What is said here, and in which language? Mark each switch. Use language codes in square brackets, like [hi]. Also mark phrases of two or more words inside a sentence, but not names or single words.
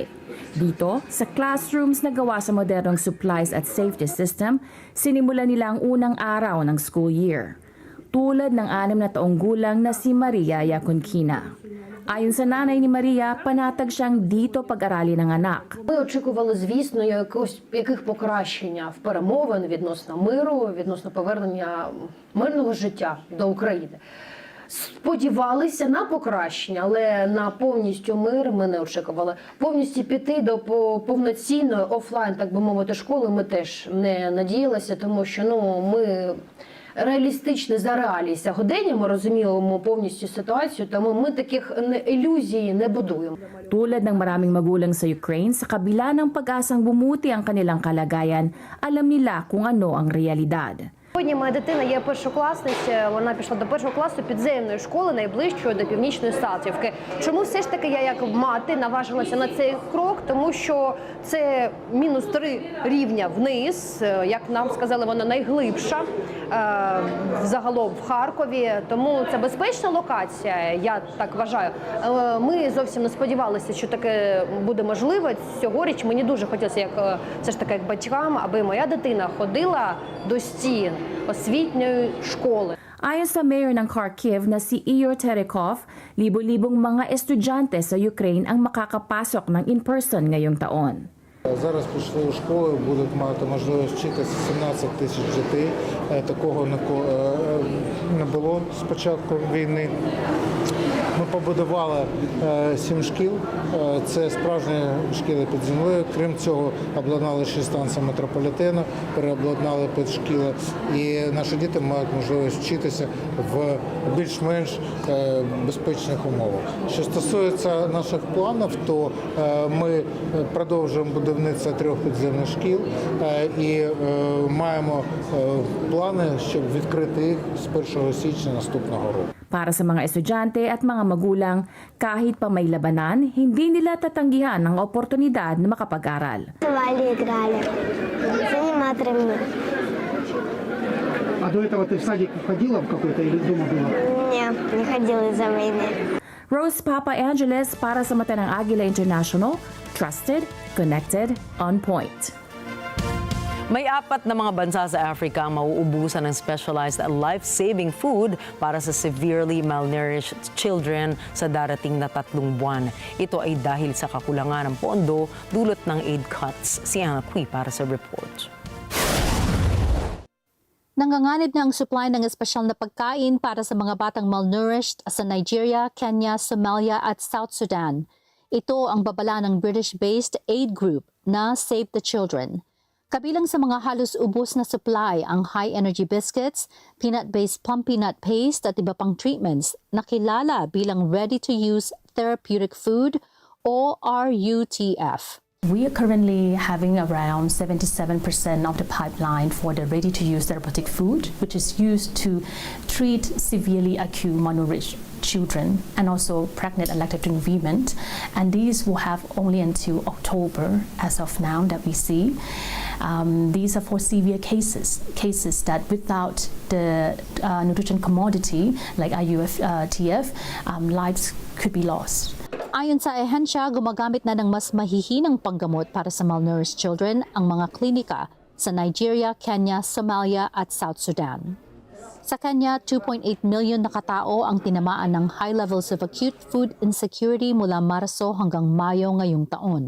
[tl] Dito, sa classrooms na gawa sa modernong supplies at [en] safety system, [tl] sinimula nila ang unang araw ng [en] school year. [tl] Tulad ng 6 na taong gulang na si Maria Yakunkina. Ayon sa nanay ni Maria, panatag siyang dito pag-arali ng anak. [uk] Ми очікували, звісно, яких покращення в перемовин відносно миру, відносно повернення мирного життя до України. Сподівалися на покращення, але на повністю мир ми не очікували. Повністю піти до повноцінної офлайн, так би мовити, школи ми теж не надіялися, тому що ми реалістично за реалії сьогодення, ми розуміємо повністю ситуацію, тому ми таких ілюзій не будуємо. [tl] Tulad ng maraming magulang sa Ukraine, sa kabila ng pag-asang bumuti ang kanilang kalagayan, alam nila kung ano ang realidad. [uk] Сьогодні моя дитина є першокласниця, вона пішла до першого класу підземної школи, найближчої до Північної Салтівки. Чому все ж таки я як мати наважилася на цей крок? Тому що це -3 рівня вниз, як нам сказали, вона найглибша загалом в Харкові. Тому це безпечна локація, я так вважаю. Ми зовсім не сподівалися, що таке буде можливо. Цьогоріч мені дуже хотілося, як все ж таки як батькам, аби моя дитина ходила до стін освітньої школи. [tl] Ayon sa mayor ng Kharkiv na si Igor Terekov, libo-libong mga estudyante sa Ukraine ang makakapasok ng in-person ngayong taon. [uk] Зараз пішли у школи, будуть мати можливість вчитися 17 тисяч дітей. Такого не було з початку війни. Ми побудували 7 шкіл, це справжні шкіли під землею. Крім цього, обладнали 6 станцій метрополітену, переобладнали під шкіли. І наші діти мають можливість вчитися в більш-менш безпечних умовах. Що стосується наших планів, то ми продовжуємо будівництво 3 підземних шкіл і маємо плани, щоб відкрити їх з 1 січня наступного року. [tl] Para sa mga estudyante at mga magulang, kahit pa may labanan, hindi nila tatanggihan ang oportunidad na makapag-aral. [ru] А до этого ты в садик ходила в какой-то или дома была? Нет, не ходила из-за войны. [tl] Rose Papa Angeles para sa mata ng Agila International, [en] trusted, connected, on point. [tl] May 4 na mga bansa sa Africa ang mauubusan ng [en] specialized life-saving food [tl] para sa [en] severely malnourished children [tl] sa darating na 3 buwan. Ito ay dahil sa kakulangan ng pondo dulot ng [en] aid cuts. [tl] Si Anna Kui para sa report. Nanganganib na ang supply ng espesyal na pagkain para sa mga batang malnourished sa Nigeria, Kenya, Somalia at South Sudan. Ito ang babala ng [en] British-based aid group [tl] na Save the Children. Kabilang sa mga halos ubos na supply ang [en] high-energy biscuits, peanut-based plum peanut paste [tl] at iba pang treatments na kilala bilang [en] ready-to-use therapeutic food [tl] o RUTF. [en] We are currently having around 77% of the pipeline for the ready-to-use therapeutic food, which is used to treat severely acute malnourished children and also pregnant and lactating women. And these will have only until October as of now that we see. These are for severe cases that without the nutrition commodity like RUTF, lives could be lost. [tl] Ayon sa ahensya, gumagamit na ng mas mahihinang panggamot para sa [en] malnourished children [tl] ang mga klinika sa Nigeria, Kenya, Somalia at South Sudan. Sa Kenya, 2.8 million na katao ang tinamaan ng [en] high levels of acute food insecurity [tl] mula Marso hanggang Mayo ngayong taon.